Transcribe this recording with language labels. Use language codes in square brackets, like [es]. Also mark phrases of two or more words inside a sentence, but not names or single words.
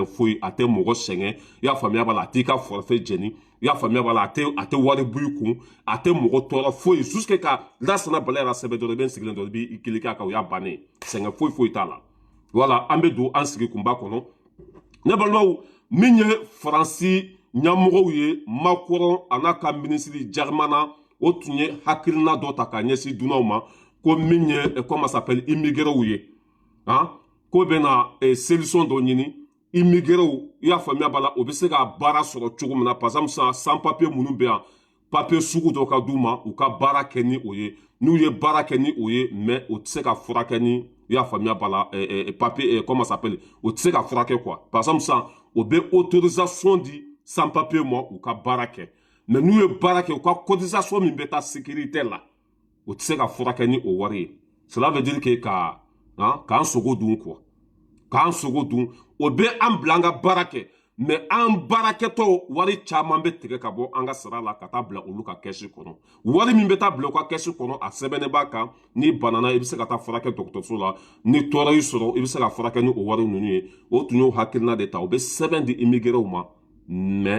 [bm] foyi a tɛ mɔgɔ sɛgɛn i y'a faamuya b'a la a t'i ka forfait jɛni i y'a faamuya b'a la a tɛ wari bɔ i kun a tɛ mɔgɔ tɔɔrɔ foyi jusque ka Lasana Balayira sɛbɛn dɔrɔn i bɛ n sigilen dɔrɔn i b'i cliquer a kan o y'a bannen ye sɛgɛn foyi t'a la voilà an bɛ don an sigi kunba kɔnɔ ne balimaw min ye Faransi ɲɛmɔgɔw ye Macron a n'a ka minisiri Germain o tun ye hakilina dɔ ta ka ɲɛsin dunanw ma ko min ye [fr] comment s'appelle immigrés [bm] ye ko bɛna solution dɔ ɲini immigrés i y'a faamuya b'a la o bɛ se ka baara sɔrɔ cogo min na [fr] par exemple sans papier [bm] minnu bɛ yan papier sugu dɔ ka d'u ma u ka baara kɛ ni o ye n'u ye baara kɛ ni o ye mais o tɛ se ka furakɛ ni i y'a faamuya b'a la [fr] papier comment s'appelle [bm] o tɛ se ka furakɛ [fr] quoi par exemple [bm] o bɛ autorisation di [fr] sans papier [bm] ma u ka baara kɛ mais n'u ye baara kɛ u ka cotisation min bɛ taa sécurité la o tɛ se ka furakɛ ni o wari ye [fr] cela veut dire que [bm] k'an sogo dun quoi k'an sogo dun o bɛ an bila an ka baara kɛ mais an baarakɛtɔ wari caman bɛ tigɛ ka bɔ an ka sara la ka taa bila olu ka kɛsi kɔnɔ wari min bɛ taa bila u ka kɛsi kɔnɔ a sɛbɛnnen b'a kan n'i banana i bɛ se ka taa furakɛ dɔgɔtɔrɔso la ni tɔɔrɔ y'i sɔrɔ i bɛ se ka furakɛ ni o wari ninnu ye o tun y'o hakilina de ta o bɛ sɛbɛn di immigrés ma mais